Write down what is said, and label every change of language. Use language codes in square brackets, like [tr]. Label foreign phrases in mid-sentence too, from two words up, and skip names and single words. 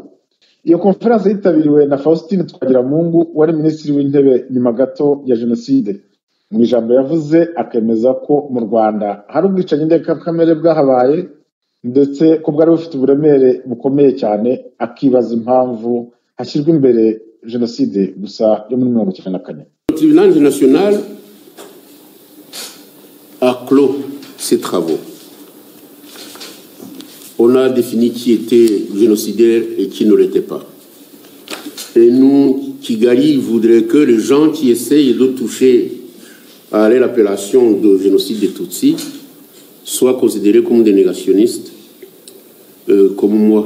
[rw] Iyo konferanse yitabiriwe na Faustin Twagiramungu, wari minisitiri w'intebe nyuma gato ya jenoside. Mu ijambo yavuze akemeza ko mu Rwanda hari ubwicanyi ndengakamere bwahabaye ndetse ko bwari bufite uburemere bukomeye cyane, akibaza impamvu hashyirwa imbere génocide gusa yo muri 1994. [fr] Le tribunal international a clos ses travaux. On a défini qui était génocidaire et qui ne l'était pas. Et nous, Kigali voudrait que les gens qui essayent de toucher à l'appellation de génocide des Tutsis soient considérés comme des négationnistes, comme moi.